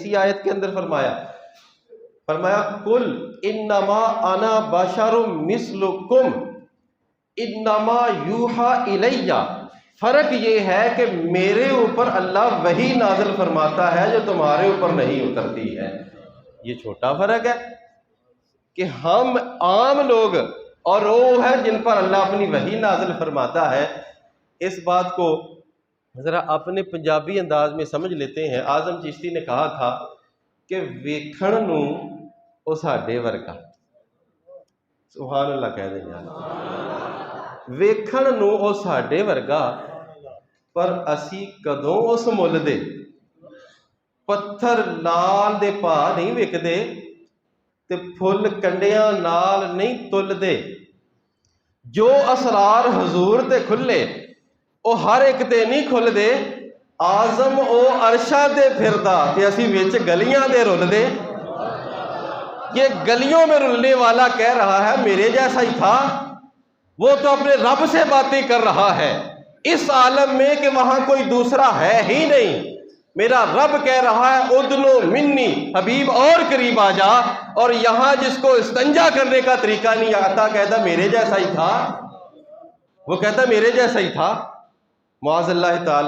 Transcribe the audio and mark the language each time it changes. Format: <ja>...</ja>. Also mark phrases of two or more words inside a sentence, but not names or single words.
<ur>اسی آیت کے اندر فرمایا</ur> <ar>قل انما انا بشر مثلکم انما یوحی الیہ،</ar> <ur>فرق یہ ہے کہ میرے اوپر اللہ وحی نازل فرماتا ہے جو تمہارے اوپر نہیں اترتی ہے۔ یہ چھوٹا فرق ہے کہ ہم عام لوگ اور وہ ہے جن پر اللہ اپنی وحی نازل فرماتا ہے۔ اس بات کو ذرا اپنے پنجابی انداز میں سمجھ لیتے ہیں۔ اعظم چشتی نے کہا تھا کہ</ur> <pa>ویکھن نوں او ساڈے ورگا،</pa> <ur>سبحان اللہ کہہ دیں یار،</ur> <pa>ویکھن نوں او ساڈے ورگا پر اسی کدوں اس مل دے، پتھر لال دے پا نہیں وکدے تے پھل کنڈیاں نال نہیں تل دے، جو اسرار حضور تے کھلے او ہر ایک تے نہیں کھل دے، آزم او عرشاں تے پھردا تے اسی وچ گلیاں دے رل دے۔</pa> <ur>یہ گلیوں میں رلنے والا کہہ رہا ہے میرے جیسا ہی تھا، وہ تو اپنے رب سے باتیں کر رہا ہے اس عالم میں کہ وہاں کوئی دوسرا ہے ہی نہیں۔ میرا رب کہہ رہا ہے</ur> <ar>ادنو منی،</ar> <ur>حبیب اور قریب آ جا، اور یہاں جس کو استنجا کرنے کا طریقہ نہیں آتا کہتا میرے جیسا ہی تھا، وہ کہتا میرے جیسا ہی تھا،</ur> <ar>معاذ اللہ تعالی۔</ar>